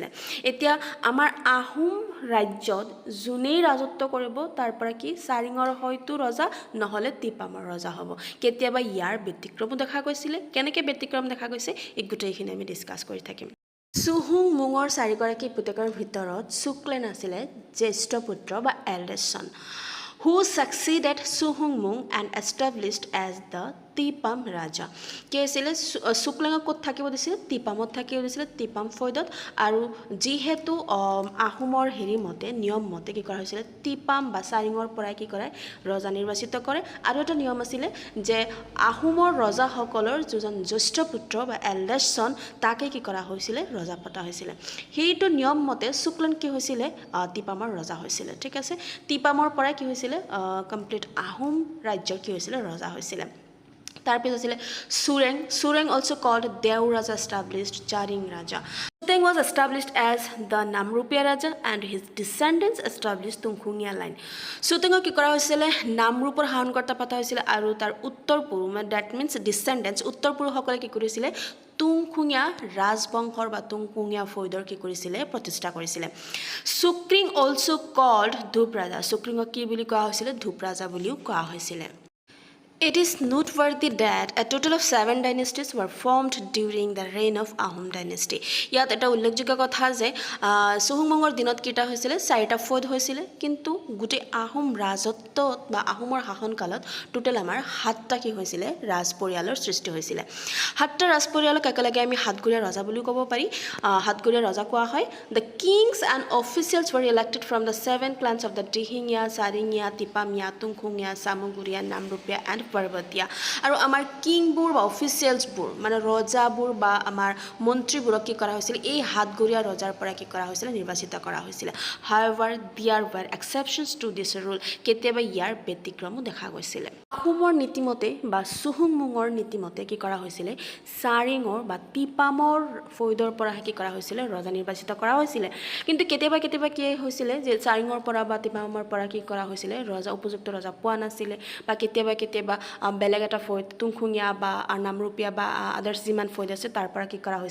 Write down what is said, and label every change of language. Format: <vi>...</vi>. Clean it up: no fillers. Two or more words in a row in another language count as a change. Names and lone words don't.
<as>এতিয়া আমাৰ আহোম ৰাজ্যত যোনেই ৰাজত্ব কৰিব তাৰ পৰা কি চাৰিঙৰ হয়তো ৰজা নহ'লে টিপামৰ ৰজা হ'ব। কেতিয়াবা ইয়াৰ ব্যতিক্ৰমো দেখা গৈছিলে। কেনেকৈ ব্যতিক্ৰম দেখা গৈছে এই গোটেইখিনি আমি ডিছকাছ কৰি থাকিম। চুহুংমুঙৰ 4গৰাকী পুতেকৰ ভিতৰত চুক্লেন আছিলে জ্যেষ্ঠ পুত্ৰ বা</as> <en>eldest son, who succeeded Suhungmung and established as the</en> <as>টিপাম ৰাজা। কি হৈছিলে, চুক্লেঙক ক'ত থাকিব দিছিলে, টিপামত থাকিব দিছিলে, টিপাম ফৈদত। আৰু যিহেতু আহোমৰ নিয়ম মতে কি কৰা হৈছিলে, টিপাম বা চাৰিঙৰ পৰাই কি কৰে, ৰজা নিৰ্বাচিত কৰে। আৰু এটা নিয়ম আছিলে যে আহোমৰ ৰজাসকলৰ যিজন জ্যেষ্ঠ পুত্ৰ বা</as> <en>eldest son</en> <as>তাকে কি কৰা হৈছিলে, ৰজা পতা হৈছিলে। সেইটো নিয়ম মতে চুক্লেন কি হৈছিলে, টিপামৰ ৰজা হৈছিলে। ঠিক আছে, টিপামৰ পৰাই কি হৈছিলে, কমপ্লিট আহোম ৰাজ্যৰ কি হৈছিলে, ৰজা হৈছিলে। তাৰপিছত আছিলে চুৰেং। চুৰেং</as> <en>also called</en> <as>দেও ৰাজা</as> <en>established Charing Raja। Suteng was established as the Namrupia Raja and his descendants established Tungkhungya line।</en> <as>চুটেঙক কি কৰা হৈছিলে, নামৰূপৰ শাসনকৰ্তা পতা হৈছিলে আৰু তাৰ উত্তৰ পূৰ্ব,</as> <en>that means descendants,</en> <as>উত্তৰ পুৰুষসকলে কি কৰিছিলে, তুংখুঙীয়া ৰাজবংশৰ বা তুংখুঙীয়া ফৈদৰ কি কৰিছিলে, প্ৰতিষ্ঠা কৰিছিলে। চুক্ৰিং</as> <en>also called</en> <as>ধূপ ৰাজা। চুক্ৰিঙক কি বুলি কোৱা হৈছিলে, ধূপ ৰাজা বুলিও কোৱা হৈছিলে।</as> <en>It is noteworthy that a total of 7 dynasties were formed during the reign of Ahom dynasty.</en> <as>ইয়াত এটা উল্লেখযোগ্য কথা যে চুহুংমুঙৰ দিনত কেইটা হৈছিলে 4টা ফৈদ হৈছিলে কিন্তু গোটেই আহোম ৰাজত্বত বা আহোমৰ শাসনকালত টোটেল আমাৰ 7টা কি হৈছিলে ৰাজ পৰিয়ালৰ সৃষ্টি হৈছিলে 7টা ৰাজ পৰিয়ালক একেলগে আমি হাতগুৰীয়া ৰজা বুলি ক'ব পাৰি হাতগুৰীয়া ৰজা কোৱা হয়</as> <en>the kings and officials were elected from the 7 clans of the Dihingya, Saringya, Tipamya, Tungkhungya, Samuguriya, Namrupya and Parvatia</en> <as>আৰু আমাৰ কিংবোৰ বা অফিচিয়েলছবোৰ মানে ৰজাবোৰ বা আমাৰ মন্ত্ৰীবোৰক কি কৰা হৈছিল এই হাতগুৰীয়া ৰজাৰ পৰা কি কৰা হৈছিল নিৰ্বাচিত কৰা হৈছিল</as> <en>however there were exceptions to this rule</en> <as>কেতিয়াবা ইয়াৰ ব্যতিক্ৰমো দেখা গৈছিল আহোমৰ নীতিমতে বা চুহুংমুঙৰ নীতিমতে কি কৰা হৈছিল চাৰিঙৰ বা টিপামৰ ফৈদৰ পৰা কি কৰা হৈছিল ৰজা নিৰ্বাচিত কৰা হৈছিল কিন্তু কেতিয়াবা কি হৈছিল যে চাৰিঙৰ পৰা বা টিপামৰ পৰা কি কৰা হৈছিল ৰজা উপযুক্ত ৰজা পোৱা নাছিল বা কেতিয়াবা বেলেগ এটা ফৈদ তুংখুঙীয়া বা নামৰূপীয়া বা আদাৰ্ছ যিমান ফৈদ আছে তাৰ পৰা কি কৰা</as>